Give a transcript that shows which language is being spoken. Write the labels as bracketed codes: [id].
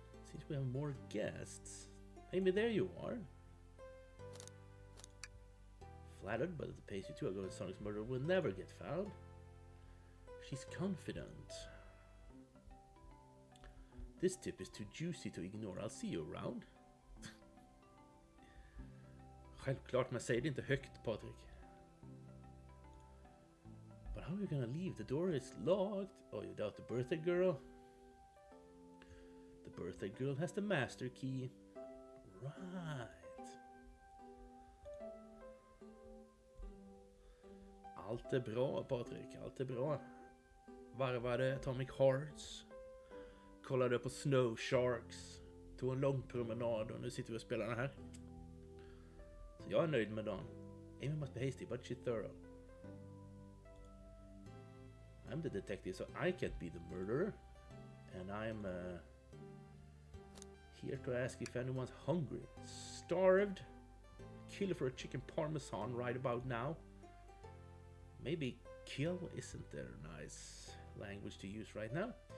[en] Since we have more guests. Amy, there you are. Flattered, but at the pace you two are going, Sonic's murder will never get found. She's confident. This tip is too juicy to ignore. I'll see you around. [sv] Självklart, men säg det inte högt, Patrik. [en] But how are you gonna leave? The door is locked. Oh, you doubt the birthday girl? The birthday girl has the master key. Right. [sv] Allt är bra, Patrik. Allt är bra. Varvade Atomic Hearts. Kollade på Snow Sharks. Tog en lång promenad och nu sitter vi och spelar den här. Så jag är nöjd med dagen. [en] Amy must be hasty, but she's thorough. I'm the detective, so I can't be the murderer. And I'm here to ask if anyone's hungry. Starved? Kill for a chicken parmesan right about now. Maybe kill isn't their nice language to use right now.